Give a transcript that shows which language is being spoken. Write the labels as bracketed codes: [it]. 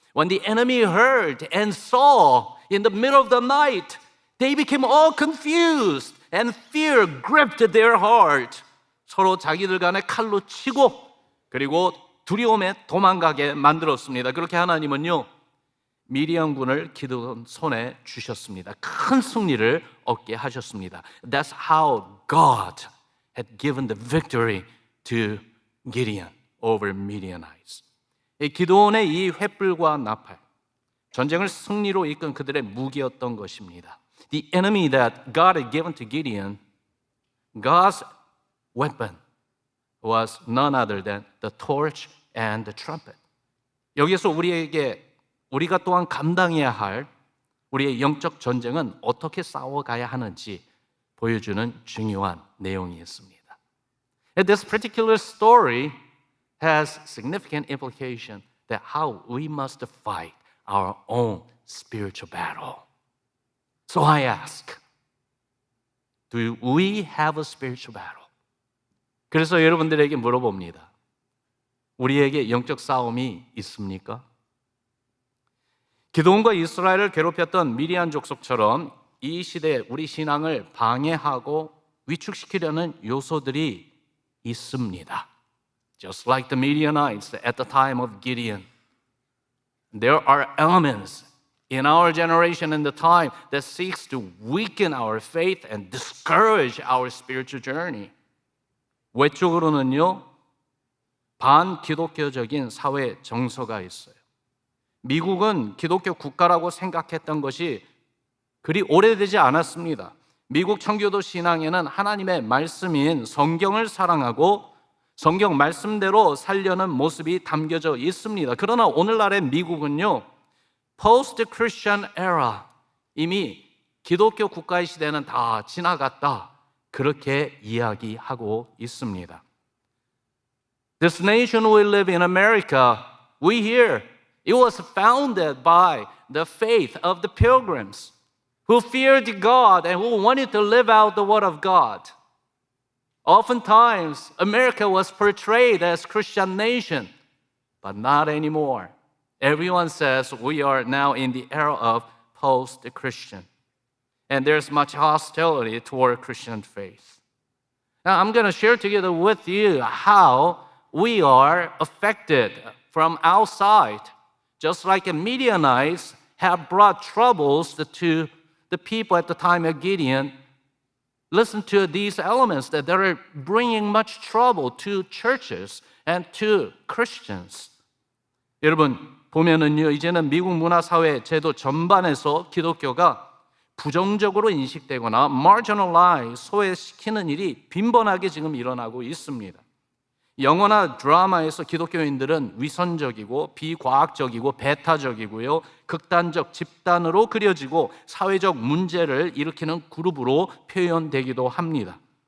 [en] When the enemy heard and saw in the middle of the night, they became all confused and fear gripped their heart. [ko] 서로 자기들 간에 칼로 치고 그리고 두려움에 도망가게 만들었습니다. 그렇게 하나님은요, 미디안군을 기드온 손에 주셨습니다. 큰 승리를 얻게 하셨습니다. [en] That's how God had given the victory to Gideon over Midianites. [ko] 기드온의 이 횃불과 나팔, 전쟁을 승리로 이끈 그들의 무기였던 것입니다. [en] The enemy that God had given to Gideon, God's weapon was none other than the torch and the trumpet. [ko] 여기서 우리가 또한 감당해야 할 우리의 영적 전쟁은 어떻게 싸워가야 하는지 보여주는 중요한 내용이 있습니다. [en] And this particular story has significant implication that how we must fight our own spiritual battle. So I ask, do we have a spiritual battle? [ko] 그래서 여러분들에게 물어봅니다. 우리에게 영적 싸움이 있습니까? 기드온과 이스라엘을 괴롭혔던 미디안 족속처럼 이 시대에 우리 신앙을 방해하고 위축시키려는 요소들이 있습니다. [en] Just like the Midianites at the time of Gideon. There are elements in our generation and the time that seeks to weaken our faith and discourage our spiritual journey. [ko] 외적으로는요, 반기독교적인 사회 정서가 있어요. 미국은 기독교 국가라고 생각했던 것이 그리 오래되지 않았습니다. 미국 청교도 신앙에는 하나님의 말씀인 성경을 사랑하고 성경 말씀대로 살려는 모습이 담겨져 있습니다. 그러나 오늘날의 미국은요, [en] post-Christian era, [ko] 이미 기독교 국가의 시대는 다 지나갔다, 그렇게 이야기하고 있습니다. [en] This nation we live in America, we hear it was founded by the faith of the pilgrims who feared God and who wanted to live out the word of God. Oftentimes, America was portrayed as a Christian nation, but not anymore. Everyone says we are now in the era of post-Christian. And there's much hostility toward Christian faith. Now, I'm going to share together with you how we are affected from outside. Just like the Midianites have brought troubles to the people at the time of Gideon, listen to these elements that are bringing much trouble to churches and to Christians. [ko] 여러분, 보면은요, 이제는 미국 문화사회 제도 전반에서 기독교가 부정적으로 인식되거나 marginalize, 소외시키는 일이 빈번하게 지금 일어나고 있습니다. 영화나 드라마에서 기독교인들은 위선적이고 비과학적이고 배타적이고요, 극단적 집단으로 그려지고 사회적 문제를 일으키는 그룹으로 표현되기도 합니다.